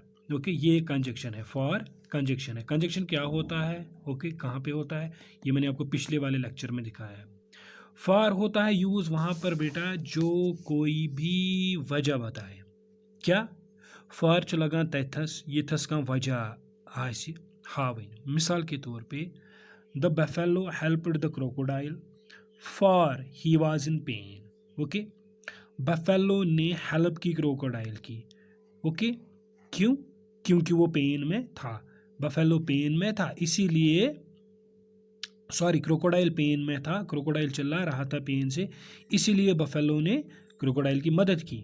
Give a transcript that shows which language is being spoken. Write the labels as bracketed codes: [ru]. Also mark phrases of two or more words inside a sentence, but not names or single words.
[hi] ओके ये कंजक्शन है, [en] for conjunction [hi] है. कंजक्शन क्या होता है? ओके कहाँ पे होता है? ये मैंने आपको पिछले वाले लेक्चर में दिखाया है. फॉर होता है यूज़ वहाँ पर बेटा जो कोई भी वजह बताए. [ks] क्या? फॉर च लगान तथस यथस का वजह आसि हावन. [hi] मिसाल के तौर पे [en] the buffalo helped the crocodile for he was in pain. [hi] ओके बफेलो ने हेल्प की क्रोकोडाइल की. ओके क्यों? क्योंकि वो पेन में था. बफेलो पेन में था इसीलिए, सॉरी क्रोकोडाइल पेन में था, क्रोकोडाइल चिल्ला रहा था पेन से, इसीलिए बफेलो ने क्रोकोडाइल की मदद की.